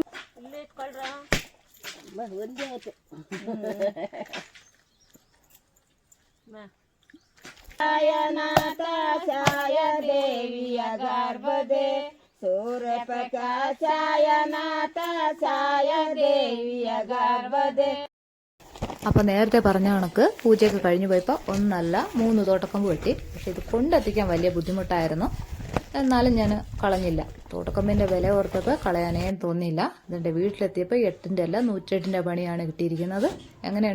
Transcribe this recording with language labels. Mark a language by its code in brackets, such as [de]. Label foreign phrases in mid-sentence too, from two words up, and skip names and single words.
[kn] ಛಾಯನಾಥ ಛಾಯ ದೇವಿಯ ಗರ್ಭದೆ ಸೂರ್ಯ ಪ್ರಕಾಶ ಛಾಯನಾಥ ಛಾಯ ದೇವಿಯ ಗರ್ಭದೆ [ml] അപ്പോൾ നേരത്തെ പറഞ്ഞ കണക്ക് പൂജയൊക്കെ കഴിഞ്ഞു പോയപ്പോൾ ഒന്നല്ല 3 തോട്ടക്കമ്പ് വെട്ടി. പക്ഷെ ഇത് കൊണ്ടെത്തിക്കാൻ വലിയ ബുദ്ധിമുട്ടായിരുന്നു. എന്നാലും ഞാൻ കളഞ്ഞില്ല. തോട്ടക്കമ്പിൻ്റെ വില ഓർത്തപ്പോൾ കളയാനേ തോന്നിയില്ല. ഇതിൻ്റെ വീട്ടിലെത്തിയപ്പോൾ 8ൻ്റെ അല്ല 108ൻ്റെ പണിയാണ് കിട്ടിയിരിക്കുന്നത്.